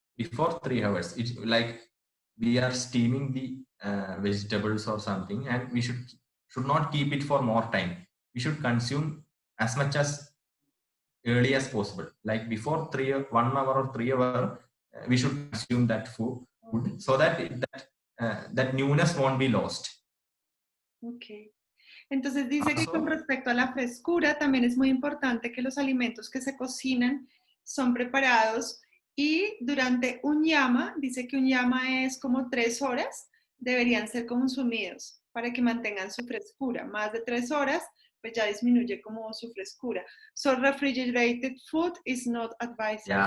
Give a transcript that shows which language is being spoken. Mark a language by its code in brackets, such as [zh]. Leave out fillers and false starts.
[en] Before 3 hours, it's like we are steaming the vegetables or something, and we should not keep it for more time. We should consume as much as early as possible, like before 1 hour or 3 hour. We should consume that food so that that newness won't be lost. Okay. [es] Entonces dice que con respecto a la frescura también es muy importante que los alimentos que se cocinan son preparados y durante un yama, dice que un yama es como 3 horas, deberían ser consumidos para que mantengan su frescura. Más de 3 horas, pues ya disminuye como su frescura. [en] So refrigerated food is not advisable.